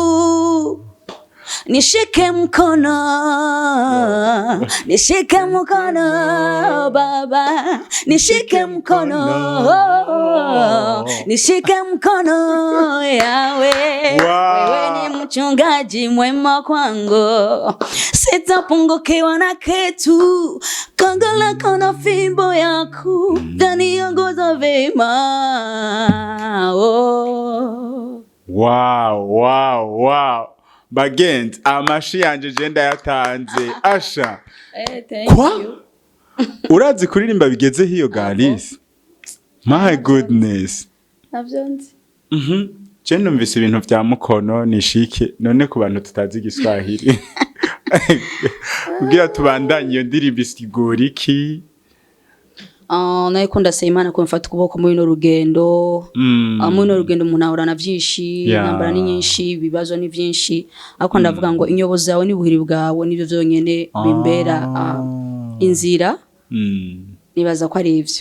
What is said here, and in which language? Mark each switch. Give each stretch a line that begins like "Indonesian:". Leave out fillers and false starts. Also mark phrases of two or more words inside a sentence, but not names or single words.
Swahili: Nishike mkono, nishike mkono baba, nishike mkono, nishike mkono yawe. Wewe ni mchungaji mwema kwangu, sitapungukiwa na kitu. Kongo lako na fimbo yako kaniongoza vema.
Rundi: wow bagenzi amashi yanje je ndayatanze asha
English: thank
Swahili: Kwa?
English: you
Rundi: urazi kuririmba bigeze hiyo Galisi
English: my goodness
Rundi: navyo nzi je numvise ibintu vya
Swahili: mukono nishike
Rundi: none ku bantu tutazi igiswahili kugira tubandanye iyo ndirimbo isigura iki nayikunda Imana ko mfata ukuboko muri no rugendo muri no rugendo umuntu ahorana vyinshi nambara ni nyinshi ibibazo ni vyinshi ariko ndavuga ngo inyobo zawe nibuhiri bwawe nivyo vyonyene bimbera inzira nibaza ko ari ivyo